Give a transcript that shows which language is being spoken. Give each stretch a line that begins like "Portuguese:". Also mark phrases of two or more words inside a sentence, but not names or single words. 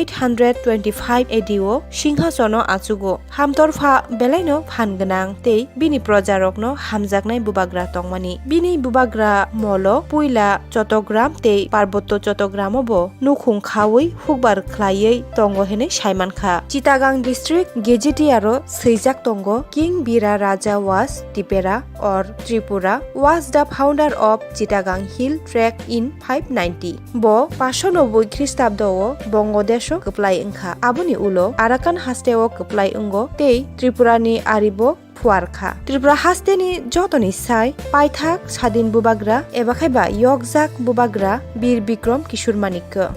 Kok Borok: 825 एडिओ सिंहासनो आचुगो हामतरफा बेलायनो फानगोनां तै बिनि प्रजारकनो हामजागनाय बुबाग्रा तंमानि बिनि बुबाग्रा मलो पुइला चटग्राम तै पार्बत्य चटग्रामबो नुखुं खावै हुकबार खलायै तंगो हेनै साइमानखा चिटागां
English: district gazetteer
Kok Borok: सैजाक तंगो किंग बीरा राजा
English: was Tipera or Tripura was the founder of Chittagong Hill Trek in 590
Kok Borok: bo 590 ख्रीष्टाब्दो बंगदेशो कप्लाय ओंखा आबुनि उलो आराकान हास्तेओ कप्लाय ओंगो तै त्रिपुरानि आरिबो फुआरखा त्रिपुरा हास्तेनि जतनि साइ पाइथाक सादिन बुबाग्रा एबा खायबा यगजाक बुबाग्रा बीर बिक्रम किशोर मानिक